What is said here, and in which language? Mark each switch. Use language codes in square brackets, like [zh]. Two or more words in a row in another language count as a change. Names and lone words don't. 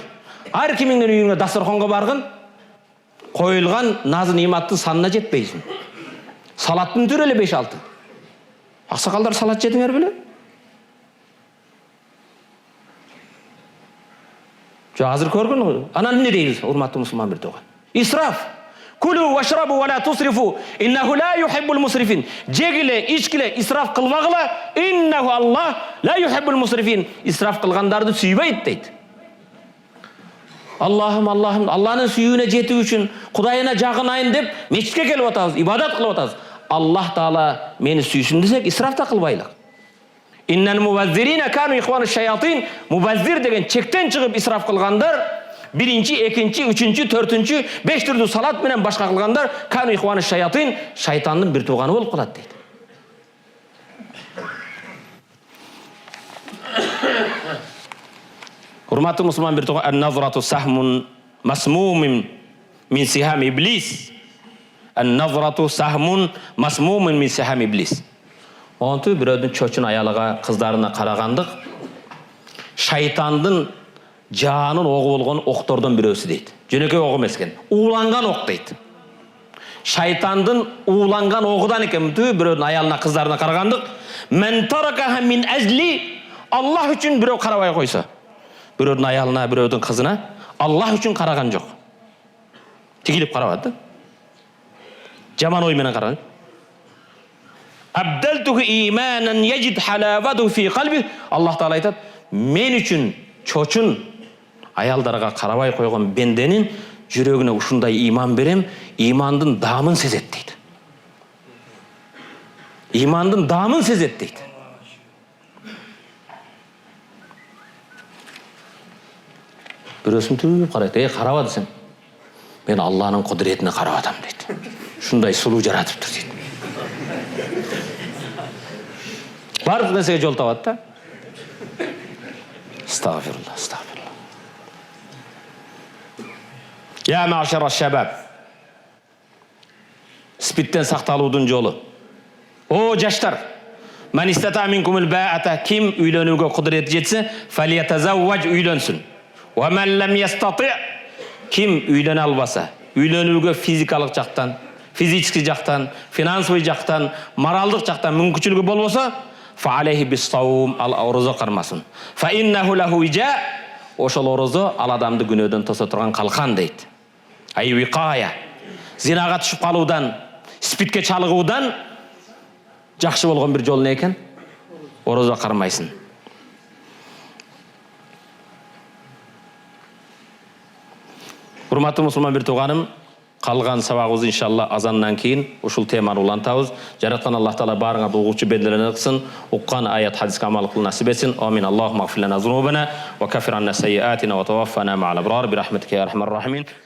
[ky] Ар кимиңдин үйүңө дасторконго баргын, коюлган назы нематтын санына жетпейсиң. Салаттын түрү эле 5-6. Аксакалдар салат жедиңер беле? Азыр көргөн, анан эмне дейбиз, урматтуу мусулман бир тууган? Исраф. [ar] كلوا واشربوا ولا تسرفوا، إنه لا يحب المسرفين. [ky] Жегиле, ичкиле, исраф кылбагыла, [ar] إنه الله لا يحب المسرفين. [ky] Исраф кылгандарды сүйбөйт дейт. Аллахым, Алланын сүйүүнө жетүү үчүн, Кудайына жагынайын деп мечитке келип атабыз, ибадат кылып атабыз. Аллах Таала мени сүйсүн десек, исраф да кылбайлык. [ar] إن المبذرين كانوا إخوان الشياطين. [ky] Мубаззир деген чектен чыгып исраф кылгандар, биринчи, экинчи, үчүнчү, төртүнчү, 5 түрдүү салат менен башка кылгандар [ar] كانوا إخوان الشياطين, [ky] шайтандын бир тууганы болуп калат дейт. Урматтуу мусулман бир тууган, [ar] النظرة سهم مسموم من سهام إبليس. النظرة سهم مسموم من سهام إبليس. [ky] Онту бирөөдүн чочун аялыга, кыздарына карагандык шайтандын жаанын огу болгон октордон бирөөсү дейт. Жөнөкөй ок эмес экен. Ууланган ок дейт. Шайтандын ууланган огудан экен бирөөдүн аялына, кыздарына карагандык. [ar] من تركها من أجلي, [ky] Аллах үчүн бирөө карабай койсо. Бирөөдүн аялына, бирөөдүн кызына Аллах үчүн караган жок. Тигилип карабады. Жаман ой менен караган. [ar] أبدلته إيمانا يجد حلاوة في قلبه. [ky] Аллах Таала айтат, мен үчүн чочун аялдарга карабай койгон бенденин жүрөгүнө ушундай иман берем, имандын даамын сезет дейт. Имандын даамын сезет дейт. Бирөөсүн түп карайт, карабады сен. Мен Алланын кудуретине карап атам дейт. Ушундай сулуу жаратыптыр дейт. [kk] Барлық нәрсеге жол табады да. [ar] أستغفر الله، أستغفر الله. يا معشر الشباب. [kk] Спиттен сақталудың жолы. [ky] О жаштар. [ar] من استطاع منكم الباءة. [kk] Ким үйленуге құдіреті жетсе, фалиятазавваж үйленсін. [ar] ومن لم يستطع. [kk] Ким үйлене албаса, үйленуге физикалық жақтан, физический жақтан, финансовый жақтан, моралдық жақтан мүмкіншілігі болмаса, [ar] فعليه بالصوم, [ky] ал ораза кармасын. [ar] فإنه له وجاء, [ky] ошол ораза ал адамды күнөөдөн тоса турган калкан дейт. [ar] أي وقاية. [ky] Зинага түшүп калуудан, спидке чалыгуудан жакшы болгон бир жол не экен? Ораза кармайсың. Урматтуу мусулман бир тууганым, калган сабагыбызды иншалла азандан кийин ушул теманы улантабыз. Жараткан Аллах Таала баарыңа угуучу бенделерин кылсын, уккан аят хадиске амал кылуу насип этсин. [ar] آمين. اللهم اغفر لنا ذنوبنا وكفر عنا سيئاتنا وتوفنا مع الأبرار برحمتك يا أرحم الراحمين.